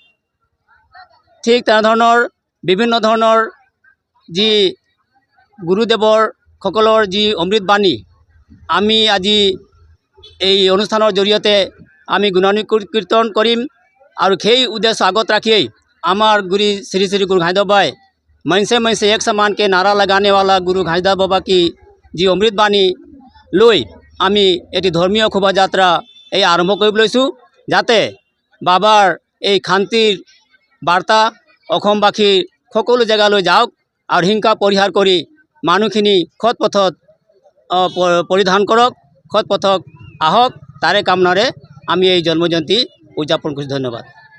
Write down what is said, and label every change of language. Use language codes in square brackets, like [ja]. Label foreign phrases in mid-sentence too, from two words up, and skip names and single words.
[as] ঠিক তেনেধৰণৰ বিভিন্ন ধৰণৰ যি গুৰুদেৱৰ সকলৰ যি অমৃতবাণী আমি আজি এই অনুষ্ঠানৰ জৰিয়তে আমি গুণানুকীৰ্তন কৰিম আৰু সেই উদ্দেশ্য আগত ৰাখিয়েই আমাৰ গুৰু শ্ৰী [hi] श्री गुरु घासीदास बाबाए मनसे एक समान के नारा लगाने वाला गुरु घासीदास बाबा की जी [as] অমৃতবাণী লৈ আমি এটি ধৰ্মীয় শোভাযাত্ৰা এই আৰম্ভ কৰিব লৈছোঁ, যাতে বাবাৰ এই শান্তিৰ বাৰ্তা অসমবাসীৰ সকলো জেগালৈ যাওক আৰু হিংসা পৰিহাৰ কৰি মানুহখিনি সৎ পথত পৰিধান কৰক, সৎ পথত আহক, তাৰে কামনাৰে আমি এই জন্ম জয়ন্তী উদযাপন কৰিছোঁ। ধন্যবাদ।